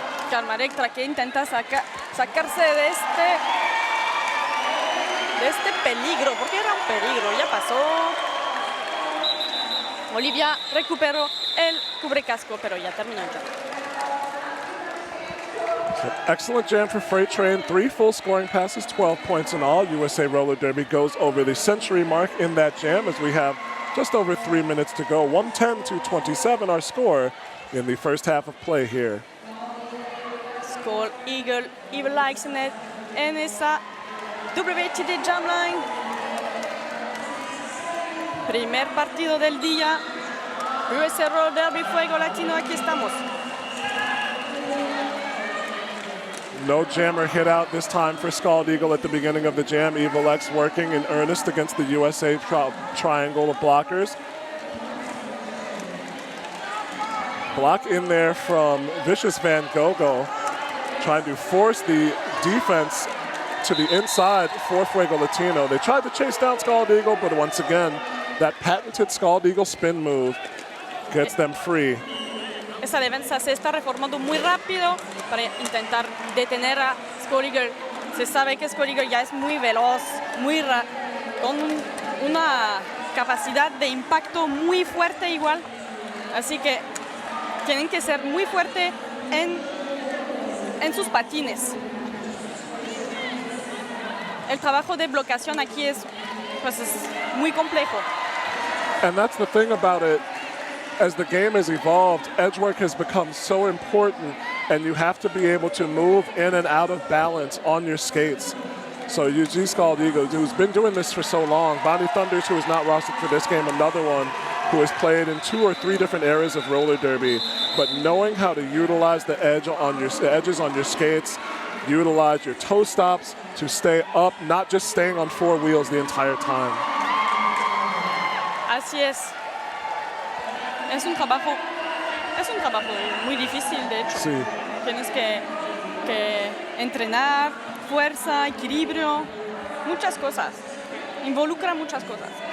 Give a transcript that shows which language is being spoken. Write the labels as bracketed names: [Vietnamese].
[Spanish] Karma Electrac que intenta sacarse de este peligro, porque era un peligro, ya pasó. Olivia recuperó el cubrecasco, pero ya terminó el jam. [English] Excellent jam for Freight Train. 3 full scoring passes, 12 points in all. USA Roller Derby goes over the century mark in that jam as we have just over 3 minutes to go. 110-27 our score in the first half of play here. [Spanish] Skull Eagle, Evil Likes en esa WTD Jam Line. Primer partido del día. USA Roller Derby Fuego Latino, aquí estamos. [English] No jammer hit out this time for Scald Eagle at the beginning of the jam. Evil X working in earnest against the USA triangle of blockers. Block in there from Vicious Van Gogo, trying to force the defense to the inside for Fuego Latino. They tried to chase down Scald Eagle, but once again, that patented Scald Eagle spin move gets them free. [Spanish] Esa defensa se está reformando muy rápido para intentar detener a Scald Eagle. Se sabe que Scald Eagle ya es muy veloz, con una capacidad de impacto muy fuerte igual. Así que tienen que ser muy fuertes en sus patines. El trabajo de bloqueación aquí es muy complejo. [English] And that's the thing about it. As the game has evolved, edge work has become so important, and you have to be able to move in and out of balance on your skates. So you see Scald Eagle, who's been doing this for so long. Bonnie Thunders, who is not rostered for this game, another one who has played in 2 or 3 different eras of roller derby. But knowing how to utilize the edges on your skates, utilize your toe stops to stay up, not just staying on 4 wheels the entire time. [Spanish] Así es. Es un trabajo muy difícil, de hecho. Sí. Tienes que entrenar, fuerza, equilibrio, muchas cosas. Involucra muchas cosas.